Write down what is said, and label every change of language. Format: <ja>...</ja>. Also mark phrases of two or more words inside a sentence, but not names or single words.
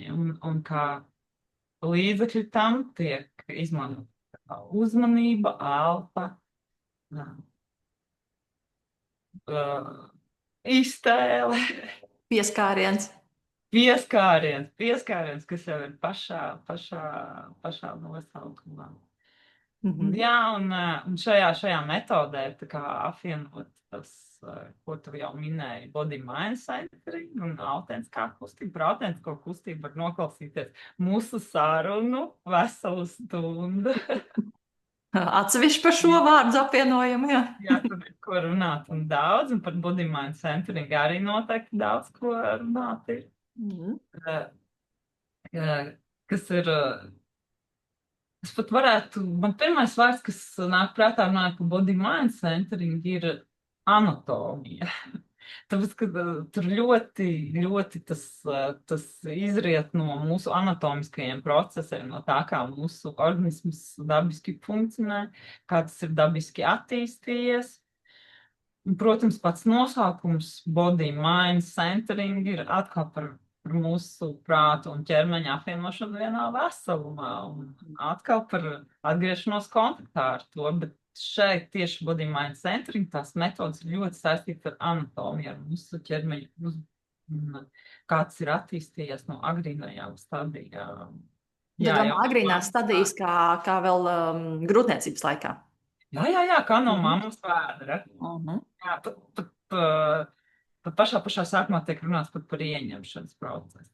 <lv>Un kā līdzekļi tam tiek izmantota uzmanība, elpa, iztēle. Pieskāriens, kas jau ir pašā nosaukumā. Jā, un šajā metodē ir tā kā apvienot tas ko tu jau minēji,</lv> <en>body mind centering</en> <lv>un autentiskā kustība. Par autentisko kustību var noklausīties mūsu sarunu veselu stundu. Atsevišķi par šo vārdu apvienojumu, jā. Jā, tur ir ko runāt un daudz, un par</lv> <en>body mind centering</en> <lv>arī noteikti daudz ko runāt ir. Kas ir, es pat varētu, man pirmais vārds, kas nāk prātā runāt par</lv> <en>body mind centering,</en> <lv>ir anatomija. Tāpēc, ka tur ļoti tas izriet no mūsu anatomiskajiem procesiem, no tā, kā mūsu organisms dabiski funkcionē, kā tas ir dabiski attīstījies. Un, protams, pats nosaukums</lv> <en>body mind centering</en> <lv>ir atkal par mūsu prātu un ķermeņa apvienošanu vienā veselumā un atkal par atgriešanos kontaktā ar to, bet šeit tieši</lv> <en>body mind centering</en> <lv>tās metodas ir ļoti saistītas ar anatomiju, ar mūsu ķermeņa, kāds ir attīstījies no agrīnajām stadijām. Jā, agrīnās stadijas kā vēl grūtniecības laikā. Jā, kā no mammas vēdra. Jā, pat pašā sākumā tiek runāts par ieņemšanas procesu.</lv>